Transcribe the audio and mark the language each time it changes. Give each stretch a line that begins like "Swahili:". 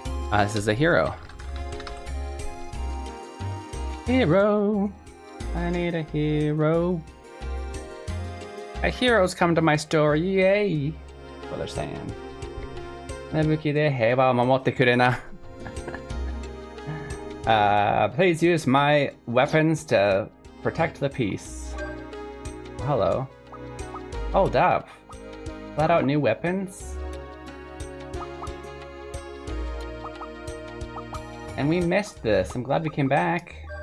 English: This is a hero. Hero. I need a hero. A hero's come to my store, yay! That's what they're saying.
Japanese: 武器で平和を守ってくれな。
English: Please use my weapons to protect the peace. Hello. Hold up. Flat out new weapons? And we missed this. I'm glad we came back.